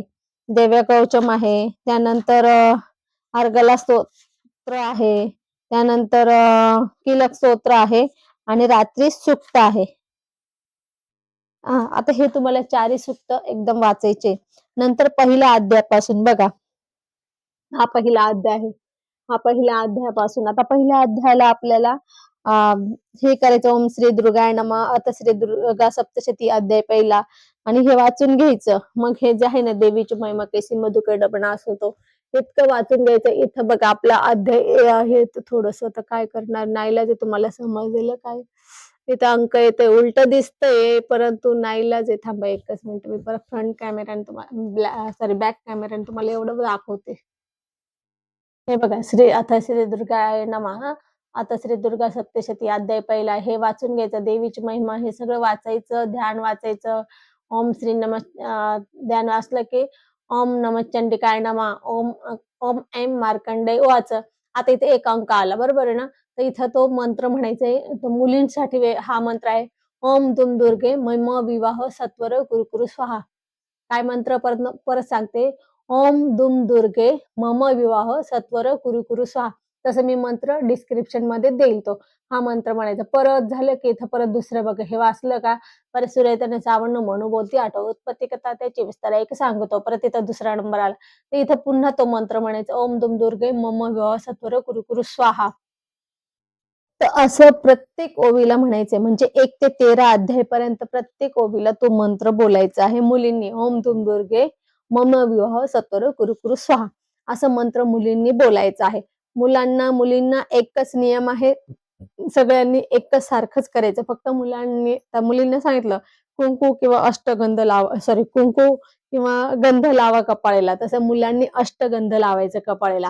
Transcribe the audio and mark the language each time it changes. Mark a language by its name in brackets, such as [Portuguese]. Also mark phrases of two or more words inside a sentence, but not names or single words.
[Marathi] देव्या कवचम आहे, त्यानंतर अर्गला स्तोत्र आहे, त्यानंतर किलक स्तोत्र आहे आणि रात्री सुक्त आहे. आता हे तुम्हाला 4ही सुक्त एकदम वाचायचे. नंतर पहिल्या अध्यायापासून बघा, हा पहिला अध्याय आहे. हा पहिल्या अध्यायापासून, आता पहिल्या अध्यायाला आपल्याला हे करायचं, [Sanskrit] ओम श्री दुर्गाय नमः, अथ श्री दुर्गा सप्तशती अध्याय [Marathi] पहिला, आणि हे वाचून घ्यायचं. मग हे जे आहे ना, देवीची महिमा कैसी मधुकरडपणा असतो, इतकं वाचून घ्यायचं. इथं बघा आपला अध्याय आहे, थोडस आता काय करणार, नाईलाज तुम्हाला समजलेलं काय, इथं अंक येते उलट दिसतंय, परंतु नाईलाज आहे. थांबा एकच मिनिट, मी परत [English] front camera [Marathi] तुम्हाला [English] back camera [Marathi] तुम्हाला एवढं दाखवते. हे बघा, आता [Sanskrit] श्री दुर्गाय नमः, [Marathi] आता श्री दुर्गा सप्तशती अध्याय पहिला, हे वाचून घ्यायचं. देवीची महिमा हे सगळं वाचायचं, ध्यान वाचायचं. ओम श्री ध्यान वाचलं की [Sanskrit] ओम नमः चंडिकाय नमः, ओम ओम ऐं मार्कंडेय वाच. [Marathi] आता इथे एक अंक आला, बरोबर आहे ना, तर इथं तो मंत्र म्हणायचा. तो मुलींसाठी हा मंत्र आहे. [Sanskrit] ओम दुम दुर्गे मम विवाह सत्वर कुरकुरु स्वाहा. [Marathi] काय मंत्र परत सांगते, [Sanskrit] ओम दुम दुर्गे मम विवाह सत्वर कुरकुरु स्वाहा. [Marathi] तसं मी मंत्र डिस्क्रिप्शन मध्ये देईल, तो हा मंत्र म्हणायचा. परत झालं की इथं परत दुसरं बघा, हे वाचलं का, परत सूर्यतने सावण म्हणू बोलती आठव उत्पत्ती कथा त्याची विस्तार एक सांगतो. परत इथं दुसरा नंबर आला, तर इथं पुन्हा तो मंत्र म्हणायचा, [Sanskrit] ओम दुम दुर्गे मम विवाह सत्वर कुरकुरु स्वाहा. [Marathi] तर असं प्रत्येक ओवीला म्हणायचंय, म्हणजे 1 ते 13 अध्यायपर्यंत प्रत्येक ओवीला तो मंत्र बोलायचा आहे मुलींनी. [Sanskrit] ओम दुम दुर्गे मम विवाह सत्वर कुरकुरु स्वाहा, [Marathi] असं मंत्र मुलींनी बोलायचं आहे. मुलींना एकच नियम आहे, सगळ्यांनी एकच सारखंच करायचं. फक्त मुलींना सांगितलं कुंकू किंवा अष्टगंध कुंकू किंवा गंध लावा कपाळेला, तसं मुलांनी अष्टगंध लावायचं कपाळेला.